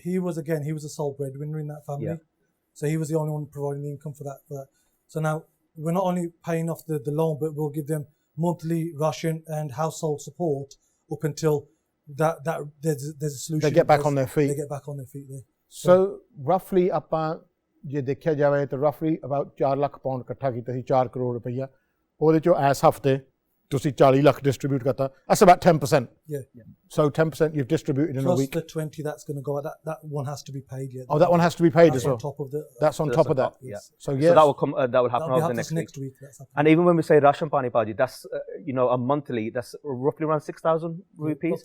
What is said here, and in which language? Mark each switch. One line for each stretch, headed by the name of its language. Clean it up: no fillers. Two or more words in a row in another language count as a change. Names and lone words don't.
English: He was a sole breadwinner in that family. So he was the only one providing the income for that. So now we're not only paying off the loan, but we'll give them monthly ration and household support up until that there's a solution. They get back on their feet. They get back on their feet there.
Punjabi: So roughly ਆਪਾਂ ਜੇ ਦੇਖਿਆ ਜਾਵੇ ਤਾਂ roughly about 4 ਲੱਖ ਪਾਉਂਡ ਇਕੱਠਾ ਕੀਤਾ ਸੀ 4 ਕਰੋੜ ਰੁਪਈਆ ਉਹਦੇ ਚੋਂ ਇਸ ਹਫਤੇ ਤੁਸੀਂ 40 ਲੱਖ distribute ਕਰਤਾ
English: that's about 10%. So 10% you've distributed in a week. Plus the 20 that's going to go that one has to be paid. Oh, that one has to be paid as well. On top of that's on top of that. So that will come. That will happen over the next week. And even when we say
Punjabi: ਰਾਸ਼ਨ ਪਾਣੀ ਪਾਜੀ,
English: that's a monthly. That's roughly around 6,000 rupees.